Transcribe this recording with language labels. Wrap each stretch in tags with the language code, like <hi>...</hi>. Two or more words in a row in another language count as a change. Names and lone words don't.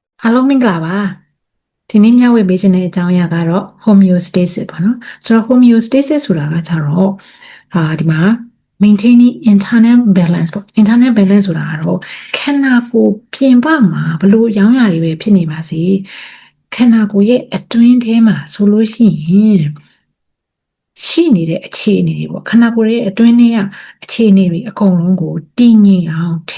<my>အားလုံးမင်္ဂလာပါဒီနေ့မျှဝေပေးခြင်းတဲ့အကြောင်းအရာကတော့ homeostasis ပေါ့နော်ဆိုတော့ homeostasis ဆိုတာကကြတော့ဒီမှာ</my> <en>maintaining internal balance</en> <my>ပေါ့</my> <en>internal balance</en> <my>ဆိုတာကတော့ခန္ဓာကိုယ်ပြင်ပမှာဘလို့ရောင်းရတွေပဲဖြစ်နေပါစေ ခန္ဓာကိုယ်ရဲ့အတွင်းထဲမှာဆိုလို့ရှိရင်ရှိနေတဲ့အခြေအနေတွေပေါ့ခန္ဓာကိုယ်ရဲ့အတွင်းထဲကအခြေအနေတွေအကုန်လုံးကိုတည်ငြိမ်အောင်ထိ</my>